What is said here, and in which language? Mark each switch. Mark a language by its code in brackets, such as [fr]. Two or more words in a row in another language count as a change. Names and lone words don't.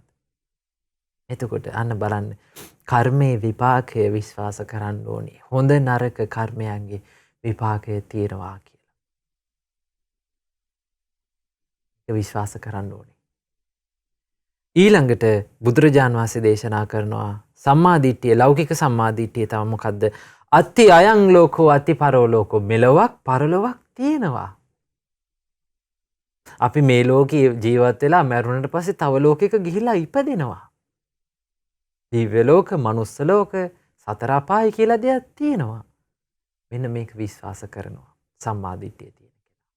[si] එතකොට අන්න බලන්න කර්මයේ විපාකය විශ්වාස කරන්න ඕනේ. හොඳ නරක කර්මයන්ගේ විපාකය තියෙනවා කියලා. ඒක විශ්වාස කරන්න ඕනේ. ඊළඟට බුදුරජාන් වහන්සේ දේශනා කරනවා සම්මා දිට්ඨිය, ලෞකික සම්මා දිට්ඨිය තමයි මොකද්ද? [pi] අත්ති අයං ලෝකෝ අත්ති පරෝ ලෝකෝ. [si] මෙලොවක් පරලොවක් තියෙනවා. අපි මේ ලෝකේ ජීවත් වෙලා මරුණට පස්සේ තව ලෝකයක ගිහිලා ඉපදෙනවා. දිව්‍ය ලෝක, මනුස්ස ලෝක, සතර අපාය කියලා දෙයක් තියෙනවා. මෙන්න මේක විශ්වාස කරනවා සම්මා දිට්ඨිය තියෙන කෙනා.